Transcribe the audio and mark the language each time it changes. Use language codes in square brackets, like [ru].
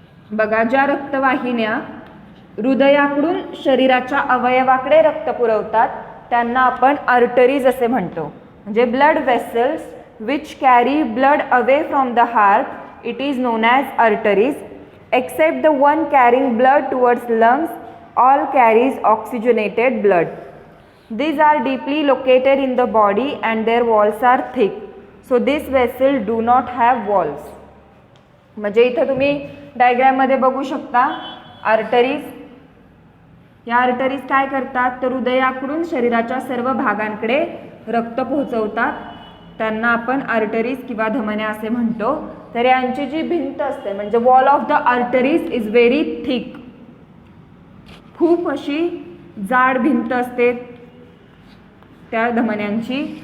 [mr] बघा ज्या रक्तवाहिन्या हृदयाकडून शरीराच्या अवयवाकडे रक्त पुरवतात त्यांना आपण आर्टरीज असे म्हणतो. म्हणजे [en] Blood vessels which carry blood away from the heart it is known as arteries. Except the one carrying blood towards lungs, all carries oxygenated blood. These are deeply located in the body and their walls are thick. So this vessel do not have walls. [mr] म्हणजे इथं तुम्ही diagram मध्ये बघू शकता arteries. या arteries काय करतात तर हृदयाकडून शरीराच्या सर्व भागांकडे रक्त पोहोचवतात. त्यांना आपण आर्टरीज किंवा धमन्या असे म्हणतो. तर यांची जी भिंत असते म्हणजे [en] wall of the arteries is very thick, [mr] खूप अशी जाड भिंत असते त्या धमन्यांची.